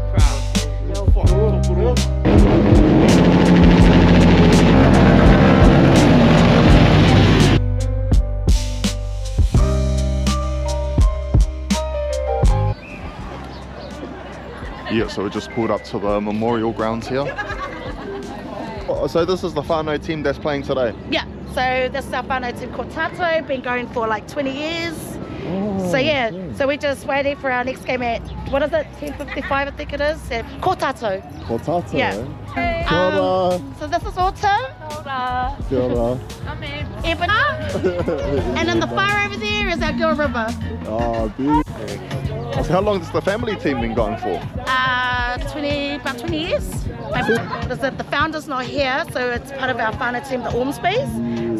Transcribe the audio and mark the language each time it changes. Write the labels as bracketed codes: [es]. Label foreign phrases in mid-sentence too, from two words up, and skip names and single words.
[en] Yeah, so we just pulled up to the memorial grounds here. So this is the whānau team that's playing today? Yeah, so this is our whānau team called Tato, been going for like 20 years. So yeah, so we're just waiting for our next game at, what is it, 10:55 I think it is, at Kotato. Kotato, Yeah. [mi] eh? Kia ora. [en] So this is Autumn. [mi] Kia ora. [en] I'm Ebony. And then the far over there is our girl River. Oh, beautiful. So how long has the family team been going for? About 20 years. The founder's not here, so it's part of our whānau team, the Ormsbys.